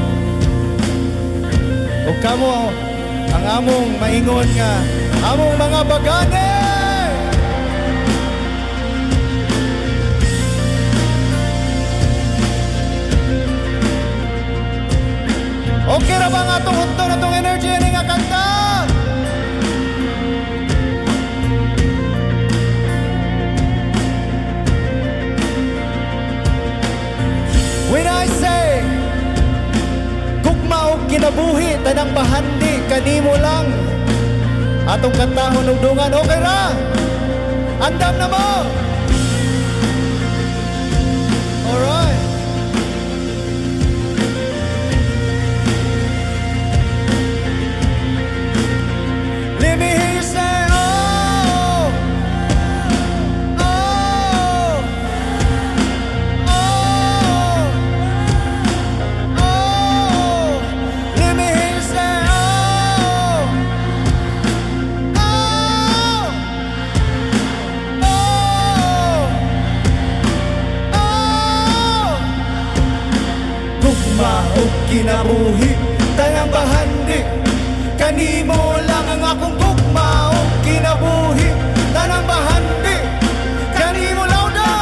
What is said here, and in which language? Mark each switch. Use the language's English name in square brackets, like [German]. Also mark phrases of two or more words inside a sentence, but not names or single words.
[Cebuano] O kamo ang among maingon nga among mga bagane. Okay ra ba nga itong hunto na itong energy ni nga kanta? [English] When I say [Cebuano] gugma og kinabuhi tanang bahandi kanimo lang atong kantahon og dungan, okay ra? Andam na mo. [English] Alright. Let me hear you say oh, oh, oh, oh. Let me hear you say oh, oh, oh, oh. [Cebuano] Gugma o kinabuhi tanang bahandi kanimo lang ang akong gugma o kinabuhi tanang bahandi kanimo louder.